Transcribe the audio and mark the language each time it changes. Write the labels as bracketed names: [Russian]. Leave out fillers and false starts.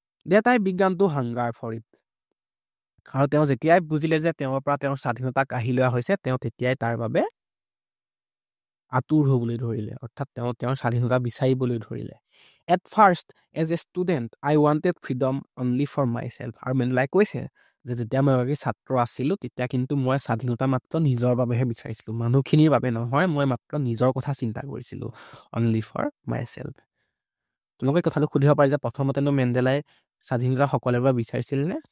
[English] That I began to hunger for it. [Assamese] আৰু তেওঁ যেতিয়াই বুজিলে যে তেওঁৰ পৰা তেওঁৰ স্বাধীনতা কাঢ়ি লোৱা হৈছে, তেওঁ তেতিয়াই তাৰ বাবে আতুৰ হ'বলৈ ধৰিলে, অৰ্থাৎ তেওঁ তেওঁৰ স্বাধীনতা বিচাৰিবলৈ ধৰিলে। [English] At first, as a student, I wanted freedom only for myself. [Assamese] আৰু মেণ্ডেলাই কৈছে যে যেতিয়া মই এগৰাকী ছাত্ৰ আছিলোঁ, তেতিয়া কিন্তু মই স্বাধীনতা মাত্ৰ নিজৰ বাবেহে বিচাৰিছিলোঁ, মানুহখিনিৰ বাবে নহয়, মই মাত্ৰ নিজৰ কথা চিন্তা কৰিছিলোঁ, [English] only for myself. [Assamese] তোমালোকে কথাটো সুধিব পাৰি যে প্ৰথমতেনো মেণ্ডেলাই স্বাধীনতা সকলোৰে বাবে বিচাৰিছিল নে?